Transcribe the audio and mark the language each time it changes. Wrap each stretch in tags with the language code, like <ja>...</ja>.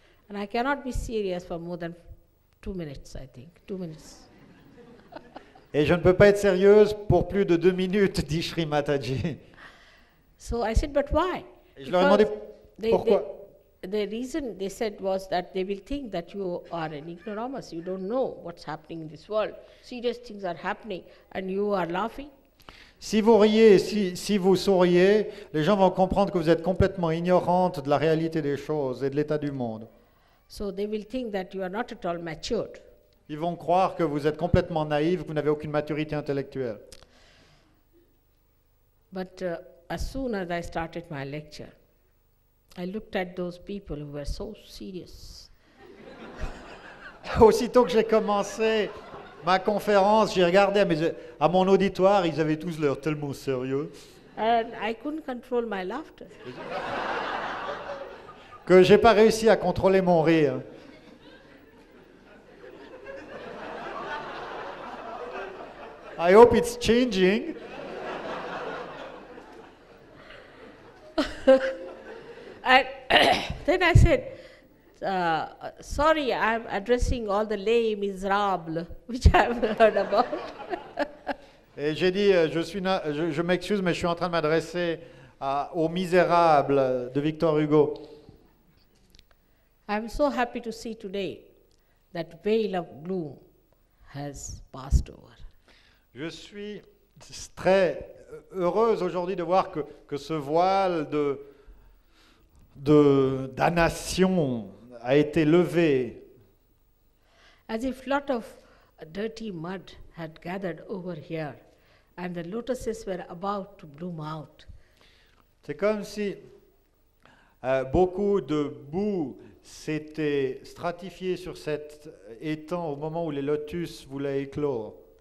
<en>And I cannot be serious for more than 2 minutes, I think. 2 minutes.</en> <fr>Et je ne peux pas être sérieuse pour plus de 2 minutes, dit Shri Mataji.</fr> <en>So I said, but why?</en> <fr>Et je leur ai demandé pourquoi.</fr> <en>The reason they said was that they will think that you are an ignoramus. You don't know what's happening in this world. Serious things are happening and you are laughing.</en> <fr>Si vous riez, si vous souriez, les gens vont comprendre que vous êtes complètement ignorante de la réalité des choses et de l'état du monde.</fr> <en>So they will think that you are not at all matured.</en> <fr>Ils vont croire que vous êtes complètement naïf, que vous n'avez aucune maturité intellectuelle.</fr> <en>But as soon as I started my lecture, I looked at those people who were so serious.</en> <fr>Aussitôt que j'ai commencé ma conférence, j'ai regardé à mon auditoire, ils avaient tous l'air tellement sérieux</fr> <en>And I couldn't control my laughter.</en> <fr>que j'ai pas réussi à contrôler mon rire.</fr> <en>I hope it's changing. And then I said, sorry, I'm addressing all the les miserables, which I've heard about.</en> <fr>Et j'ai dit, je m'excuse, mais je suis en train de m'adresser aux Misérables de Victor Hugo.</fr> <en>I'm so happy to see today that veil of gloom has passed over.</en> <fr>Je suis très heureuse aujourd'hui de voir que ce voile de damnation a été levé.</fr> <en>As if lot of dirty mud had gathered over here and the lotuses were about to bloom out.</en> <fr>C'est comme si beaucoup de boue s'était stratifié sur cet étang au moment où les lotus voulaient éclore.</fr>